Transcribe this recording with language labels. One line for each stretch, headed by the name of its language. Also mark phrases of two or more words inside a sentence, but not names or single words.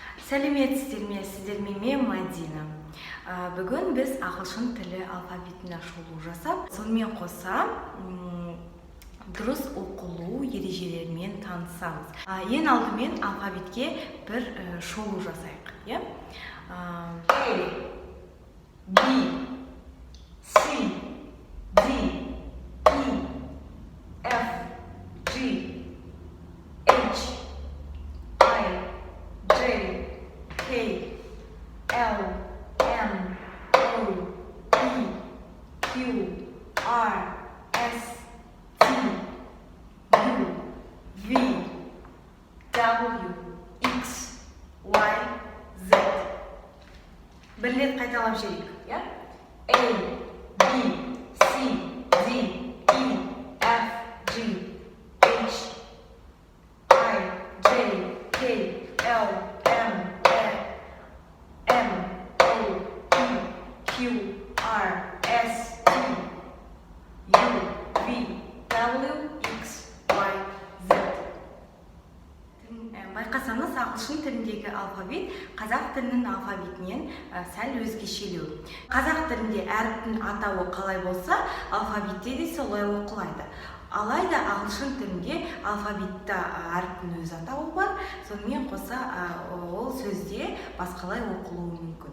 Kazakh: Сәлеметсіздер ме, мен Мадина. Бүгін біз ағылшын тілі алфавитіне шолу жасап, сонымен қоса дұрыс оқылу ережелерімен танысамыз. Ең алдымен алфавитке бір шолу жасайық.
English: A, B, C, D, E, F, G, H, I, J, K, L, M, O, P, Q, R, S, T, U, V, W, X, Y, Z.
Kazakh: Bir rет қайталап жіберейік.
English: A, B, C, D, E, F, G, H, I, J, K, L, M, O, P, Q, R, S, T, U, V, W, X, Y, Z.
Kazakh: Байқасаңыз, ағылшын тіліндегі алфавит қазақ тілінің алфавитінен сәл өзгешелеу. Қазақ тілінде әріптің атауы қалай болса, алфавитте де солай оқылады. Алайда ағылшын тілінде алфавитта әріптің өз атауы бар, сонымен қоса ол сөзде басқалай оқылуы мүмкін.